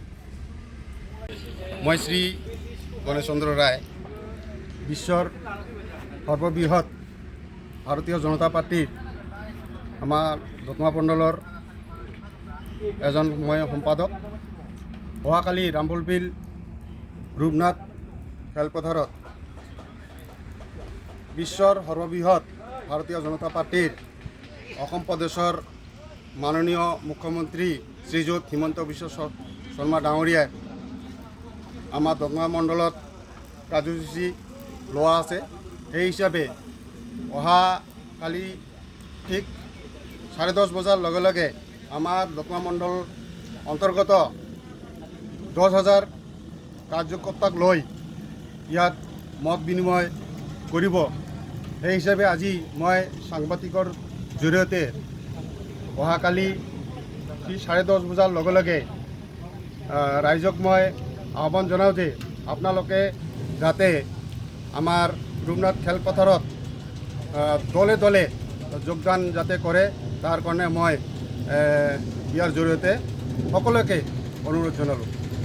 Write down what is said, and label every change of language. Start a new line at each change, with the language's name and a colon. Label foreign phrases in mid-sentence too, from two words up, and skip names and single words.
Assamese: মই শ্ৰী গণেশ চন্দ্ৰ ৰায় বিশ্বৰ সৰ্ববৃহৎ ভাৰতীয় জনতা পাৰ্টী আমাৰ দতমা মণ্ডলৰ এজন মই সম্পাদক অহাকালি ৰামবলবিল ৰূপনাথ খেলপথাৰত বিশ্বৰ সৰ্ববৃহৎ ভাৰতীয় জনতা পাৰ্টীৰ অসম প্ৰদেশৰ মাননীয় মুখ্যমন্ত্ৰী শ্ৰীযুত হিমন্ত বিশ্ব শৰ্মা ডাঙৰীয়াই আমাৰ দতমা মণ্ডলত কাৰ্যসূচী लोৱা আছে। সেই হিসাবে অহাকালি ঠিক 10:30 বজাৰ লগে লগে আমাৰ দতমা মণ্ডল অন্তৰ্গত 10,000 कार्यकर्ताक লৈ ইয়াত মত বিনিময় কৰিব। সেই হিসাবে আজি মই সাংবাদিকৰ জৰিয়তে অহাকালি 10:30 বজাৰ লগে লগে ৰাইজক মই আহ্বান জনাওঁ যে আপোনালোকে যাতে আমাৰ ৰূপনাথ খেলপথাৰত দলে দলে যোগদান যাতে কৰে তাৰ কাৰণে মই ইয়াৰ জৰিয়তে সকলোকে অনুৰোধ জনালোঁ।